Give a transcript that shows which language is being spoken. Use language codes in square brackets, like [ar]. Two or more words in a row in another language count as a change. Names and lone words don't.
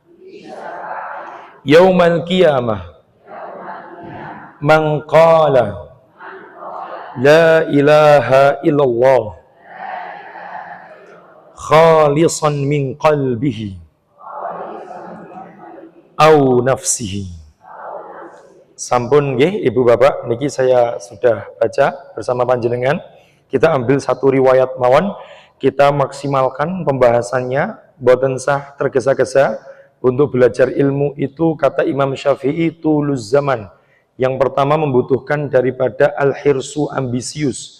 [ar] يوم القيامة من قال لا إله إلا الله خالصا من قلبه أو نفسه. [jv] Sampun nggih Ibu Bapak, niki [id] saya sudah baca bersama [jv] panjenengan. [id] Kita ambil satu riwayat mawon, kita maksimalkan pembahasannya, [jv] boten sah [id] tergesa-gesa. Untuk belajar ilmu itu kata Imam Syafi'i [ar] طول الزمان. [id] Yang pertama membutuhkan daripada al-hirsu ambisius.